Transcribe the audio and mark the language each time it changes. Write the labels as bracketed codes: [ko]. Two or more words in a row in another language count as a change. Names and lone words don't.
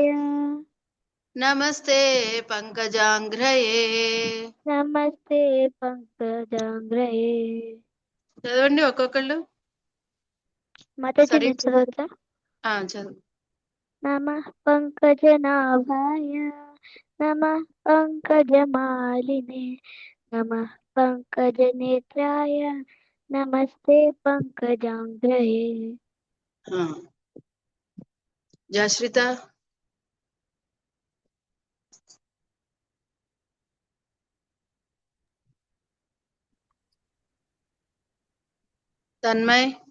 [sa] నమస్తే పంకజాంఘ్రయే. నమస్తే పంకజాంఘ్రయే. [te] చదవండి ఒక్కొక్కళ్ళు. మాతాజీ సరే నేను చదవచ్చా? చదువు. [sa] నమః పంకజనాభాయ नमः पंकजमालिने नमः पंकजनेत्राय नमस्ते पंकजांघ्रये [te] జశ్రిత తన్మయ్